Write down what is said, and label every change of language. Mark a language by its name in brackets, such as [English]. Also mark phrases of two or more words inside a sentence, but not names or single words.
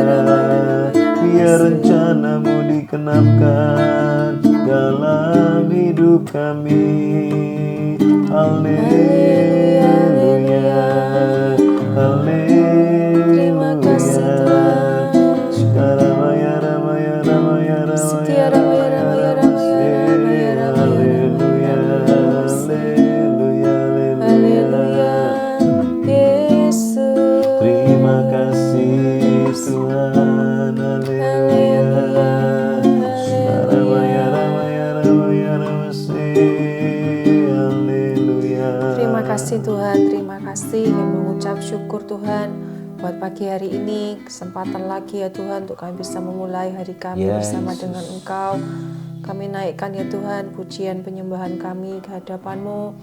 [Indonesian] Biar rencana-Mu digenapkan dalam hidup kami. Haleluya, Terima kasih haleluya. Tuhan. Sekarang maya ramaya ramaya ramaya Sekiara maya ramaya ramaya ramaya ramaya haleluya, haleluya, Haleluya, Yesus. Terima kasih Tuhan, haleluya. Sekarang maya ramaya ramaya ramase, haleluya. Terima kasih Tuhan, terima kasih. Kami mengucap syukur Tuhan buat pagi hari ini, kesempatan lagi ya Tuhan untuk kami bisa memulai hari kami Ya, bersama Yesus. dengan Engkau. Kami naikkan ya Tuhan pujian penyembahan kami ke hadapan-Mu.